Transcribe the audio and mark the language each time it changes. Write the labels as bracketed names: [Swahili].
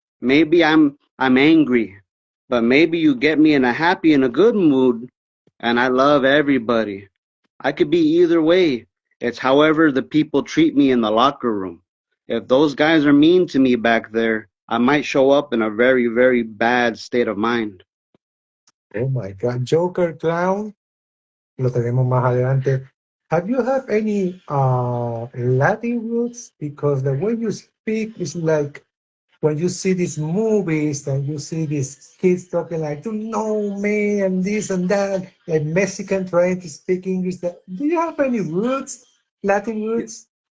[English] Maybe I'm angry, but maybe you get me in a happy and a good mood and I love everybody. I could be either way. It's however the people treat me in the locker room. If those guys are mean to me back there, I might show up in a very, very bad state of mind. Oh my God. [Spanish] Joker Clown, lo tenemos más adelante. [English] Have you had any Latin roots? Because the way you speak is like when you see these movies and you see these kids talking like, you know, man, and this and that, like Mexican trying to speak English. Do you have any roots, Latin roots?